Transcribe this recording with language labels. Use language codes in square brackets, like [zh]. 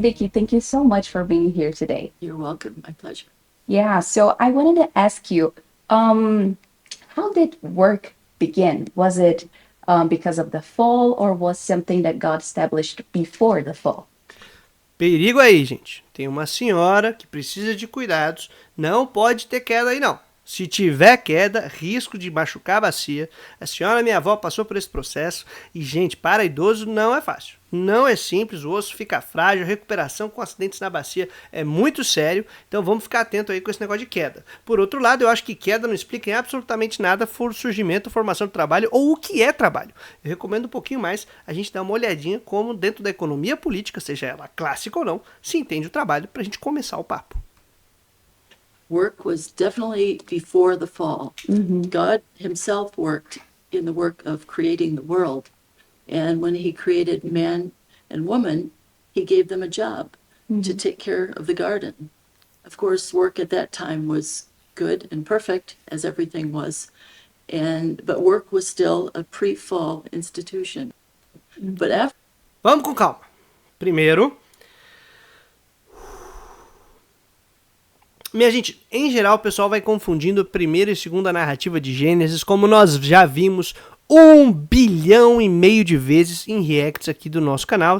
[en] Beakey, thank you so much for being here today. You're welcome. My pleasure. Yeah, so I wanted to ask you, how did work begin? Was it because of the fall or was something that God established before the fall? [pt] Perigo aí, gente. Tem uma senhora que precisa de cuidados. Não pode ter queda aí, não. Se tiver queda, risco de machucar a bacia. A senhora, minha avó, passou por esse processo. E, gente, para idoso não é fácil. Não é simples, o osso fica frágil, a recuperação com acidentes na bacia é muito sério. Então vamos ficar atento aí com esse negócio de queda. Por outro lado, eu acho que queda não explica em absolutamente nada surgimento, formação do trabalho ou o que é trabalho. Eu recomendo um pouquinho mais a gente dar uma olhadinha como dentro da economia política, seja ela clássica ou não, se entende o trabalho para a gente começar o papo. [en] Work was definitely before the fall. God himself worked in the work of creating the world. And when he created man and woman, he gave them a job to take care of the garden. Of course, work at that time was good and perfect, as everything was. But work was still a pre-fall institution. But after... [pt] Vamos com calma. Primeiro, minha gente, em geral o pessoal vai confundindo a primeira e segunda narrativa de Gênesis, como nós já vimos 1,5 bilhão de vezes em reacts aqui do nosso canal.